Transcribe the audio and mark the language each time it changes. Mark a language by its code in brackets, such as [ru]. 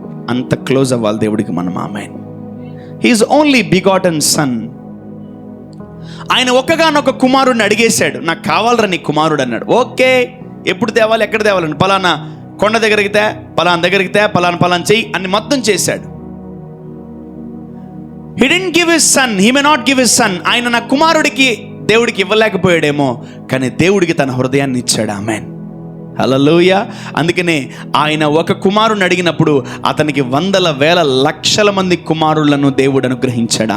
[te] అంత క్లోజ్ అవ్వాలి దేవుడికి మనం. ఆమేన్. [en] He is only begotten son. [te] ఆయన ఒక్కగానొక కుమారుడిని అడిగేశాడు, నాకు కావాలరా నీ కుమారుడు అన్నాడు. ఓకే, ఎప్పుడు తేవాలి, ఎక్కడ తేవాలని, పలానా కొండ దగ్గరికి తే, పలానా దగ్గరికి తే, పలానా చెయ్యి అని మొత్తం చేశాడు. [en] He didn't give his son, he may not give his son. [te] ఆయన నా కుమారుడికి దేవుడికి ఇవ్వలేకపోయాడేమో, కానీ దేవుడికి తన హృదయాన్ని ఇచ్చాడు. ఆమేన్, హల్లెలూయా. అందుకనే ఆయన ఒక కుమారుని అడిగినప్పుడు అతనికి 100,000 లక్షల మంది కుమారులను దేవుడు అనుగ్రహించాడు.